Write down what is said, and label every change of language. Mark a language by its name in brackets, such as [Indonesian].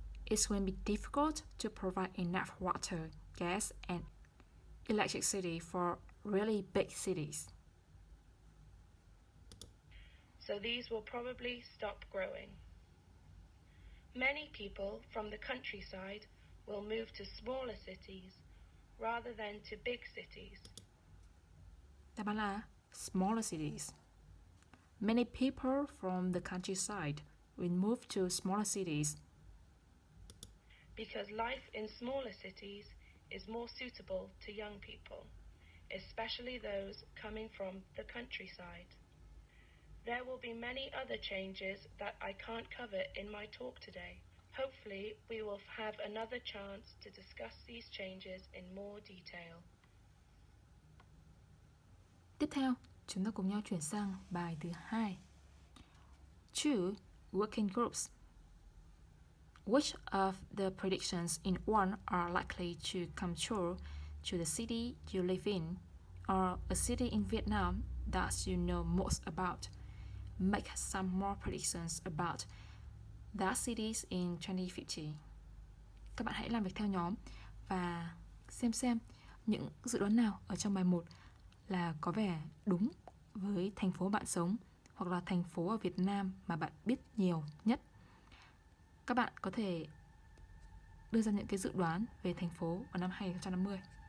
[English] It's going to be difficult to provide enough water, gas, and electricity for really big cities. So these will probably stop growing. Many people from the countryside will move to smaller cities rather than to big cities. [Vietnamese] Đáp án là [English] smaller cities. Many people from the countryside will move to smaller cities. Because life in smaller cities is more suitable to young people, especially those coming from the countryside. There will be many other changes that I can't cover in my talk today. Hopefully, we will have another chance to discuss these changes in more detail. [Vietnamese] Tiếp theo, chúng ta cùng nhau chuyển sang bài thứ 2. [English] 2. Working groups. Which of the predictions in one are likely to come true to the city you live in, or a city in Vietnam that you know most about? Make some more predictions about that cities in 2050. [Vietnamese] Các bạn hãy làm việc theo nhóm và xem những dự đoán nào ở trong bài 1 là có vẻ đúng với thành phố bạn sống hoặc là thành phố ở Việt Nam mà bạn biết nhiều nhất. Các bạn có thể đưa ra những cái dự đoán về thành phố vào năm 2050.